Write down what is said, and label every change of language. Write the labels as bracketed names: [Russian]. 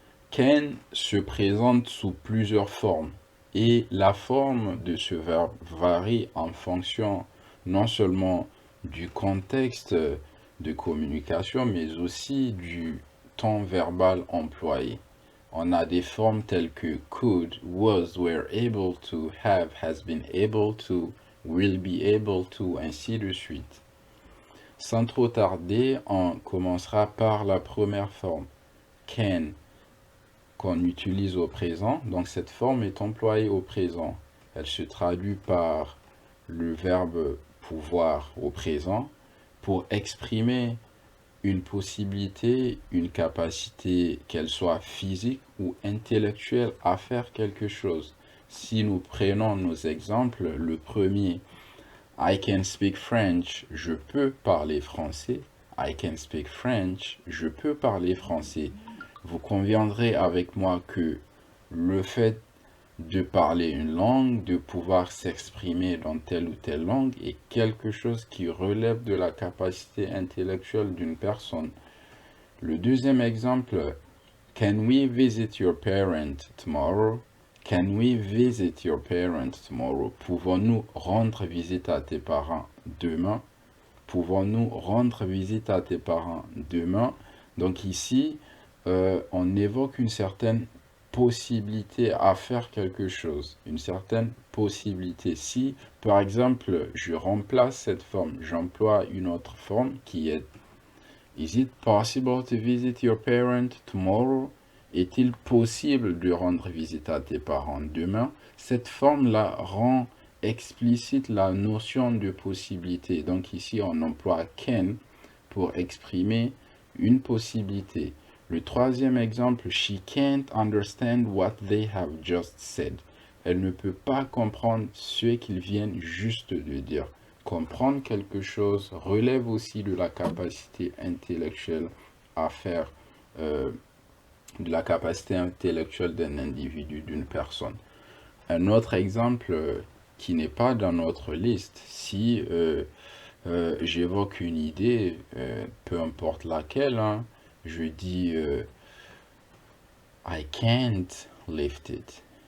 [French] Can se présente sous plusieurs formes et la forme de ce verbe varie en fonction non seulement du contexte de communication mais aussi du ton verbal employé. On a des formes telles que could, was, were able to, have, has been able to, will be able to, ainsi de suite. Sans trop tarder, on commencera par la première forme, can, qu'on utilise au présent. Donc cette forme est employée au présent. Elle se traduit par le verbe pouvoir au présent pour exprimer une possibilité, une capacité, qu'elle soit physique ou intellectuelle, à faire quelque chose. Si nous prenons nos exemples, le premier, [English] I can speak French, [French] je peux parler français. [English] I can speak French, [French] je peux parler français. Vous conviendrez avec moi que le fait de parler une langue, de pouvoir s'exprimer dans telle ou telle langue est quelque chose qui relève de la capacité intellectuelle d'une personne. Le deuxième exemple, [English] can we visit your parent tomorrow? Can we visit your parent tomorrow? [French] Pouvons-nous rendre visite à tes parents demain? Pouvons-nous rendre visite à tes parents demain? Donc ici, on évoque une certaine possibilité à faire quelque chose, une certaine possibilité. Si, par exemple, je remplace cette forme, j'emploie une autre forme qui est [English] Is it possible to visit your parent tomorrow? [French] Est-il possible de rendre visite à tes parents demain? Cette forme-là rend explicite la notion de possibilité. Donc ici, on emploie can pour exprimer une possibilité. Le troisième exemple, [English] she can't understand what they have just said. [French] Elle ne peut pas comprendre ce qu'ils viennent juste de dire. Comprendre quelque chose relève aussi de la capacité intellectuelle à faire, de la capacité intellectuelle d'un individu, d'une personne. Un autre exemple qui n'est pas dans notre liste, si j'évoque une idée, peu importe laquelle, hein, je dis [English] I can't lift it.